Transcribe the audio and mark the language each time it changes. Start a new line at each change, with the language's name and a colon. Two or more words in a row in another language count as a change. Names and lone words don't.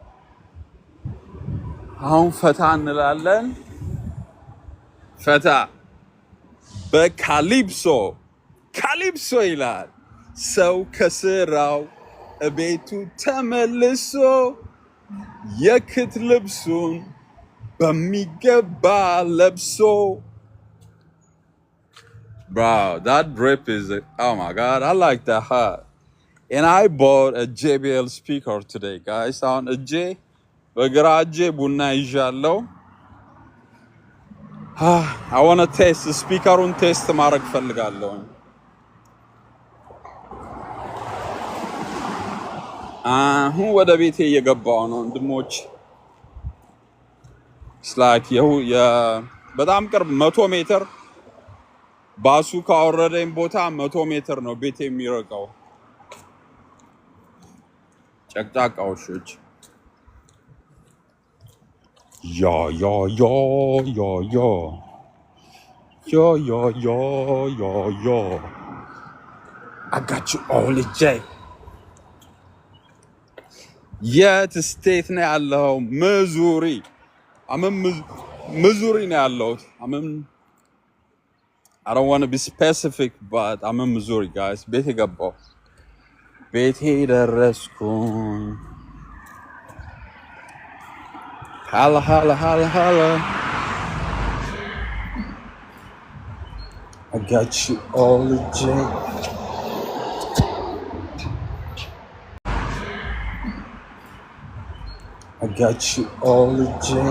Amharic: አሁን ፈታ እንላለን። ፈታ በካሊፕሶ ይላል። ሰው ከስራው እቤቱ ተመልሶ የክት ልብሱን በሚገባ ለብሶ።
English: Bro, that drip is, oh my God, I like that hat. And I bought a JBL speaker today, guys. On a J,
Amharic: በግራ እጄ ቡና ይዣለሁ።
English: I want to test the speaker-ውን
Amharic: ቴስት ማድረግ ፈልጋለሁ። አሁን ወደ ቤቴ እየገባሁ ነው ወንድሞች። ስላክ በጣም ቅርብ 100 ሜትር ባሱ ካወረደኝ ቦታ 100 ሜትር ነው ቤቴ የሚርቀው። ጨቅጫቃ ውሾች ያ
English: I got you all the J.
Amharic: የት ስቴት ነው ያለው?
English: ሚዙሪ።
Amharic: ሚዙሪ ነው ያለው።
English: I don't want to be specific, but I'm in Missouri, guys.
Amharic: ቤቴ ገባሁ። ቤቴ ደረስኩኝ። Holla.
English: I got you all the J. I got you all the J.